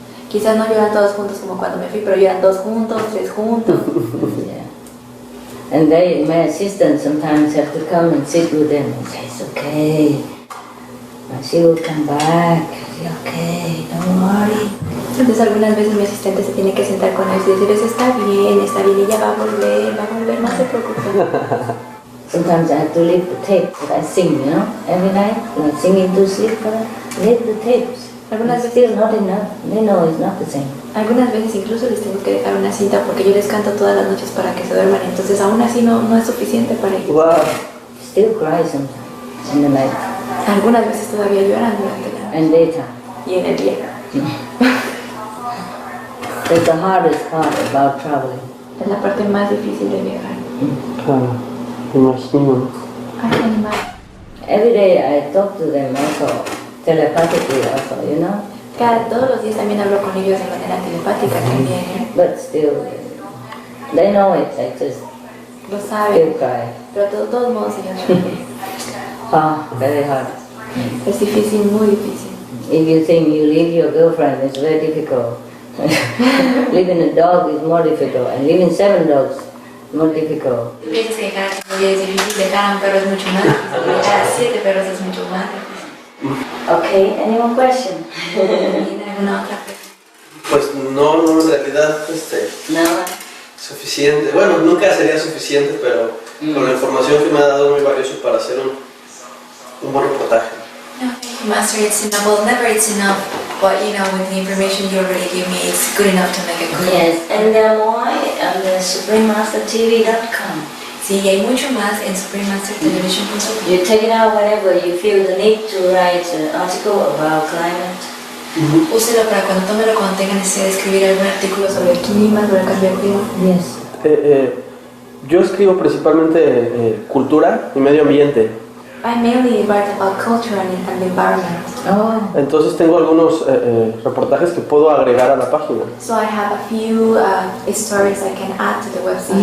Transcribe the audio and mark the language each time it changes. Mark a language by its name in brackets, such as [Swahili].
[Spanish] Quizás no lloran todos juntos como cuando me fui, pero lloran 2 juntos, 3 juntos. [English] Yeah. And they, my assistant sometimes have to come and sit with them and say, it's okay. She will come back. It's okay, don't worry. [Spanish] Entonces algunas veces mi asistente se tiene que sentar con ellos y decirles, está bien, ella va a volver, no se preocupen. [English] Sometimes I have to leave the tape that I sing, you know, every night. When I sing into sleep, leave the tapes. [Spanish] Algunas veces, [English] still not enough. They know it's not the same. [Spanish] Algunas veces incluso les tengo que dejar una cinta porque yo les canto todas las noches para que se duerman. Entonces aún así no es suficiente para ellos. [English] Wow. Still cry sometimes in the night. [Spanish] Algunas veces todavía lloran durante la noche. [English] And daytime. [Spanish] Y en el día. [English] That's the hardest part about traveling. [Spanish] Es la parte más difícil de viajar. Claro, me imagino. Ay, qué animal. [English] Every day I talk to them also, telepathically also, you know. [Spanish] Todos los días también hablo con ellos de manera telepática también. [English] But still, they know it, I just [Spanish] Lo [English] still [Spanish] saben, [English] cry. [Spanish] pero de todos modos ellos lloran. [English] Very hard. [Spanish] Es difícil, muy difícil. [English] If you think you leave your girlfriend, it's very difficult. Leaving a dog is more difficult, and leaving 7 dogs is more difficult. [Spanish] Piensas que dejar a tu novia es difícil, dejar a un perro es mucho más difícil, dejar a 7 perros es mucho más difícil. [English] Okay, any more question? [Spanish] ¿Tiene alguna otra pregunta? Pues no, en realidad, No. suficiente. Bueno, nunca sería suficiente, pero con la información que me ha dado es muy valioso para hacer un buen reportaje. [English] No, thank you, Master. It's enough. Well, never it's enough. But you know, with the information you already give me, it's good enough to make a good. Yes, and more on the SupremeMasterTV.com. [Spanish] Sí, y hay mucho más en SupremeMasterTelevision.com. [English] You take it out whenever you feel the need to write an article about climate. [Spanish] Úselo para cuando tómelo, cuando tenga necesidad de escribir algún artículo sobre el clima, sobre el cambio climático. [English] Yes. [Spanish] Yo escribo principalmente cultura y medio ambiente. [English] I mainly write about culture and the environment. Oh. [Spanish] Entonces tengo algunos reportajes que puedo agregar a la página. [English] So I have a few stories I can add to the website.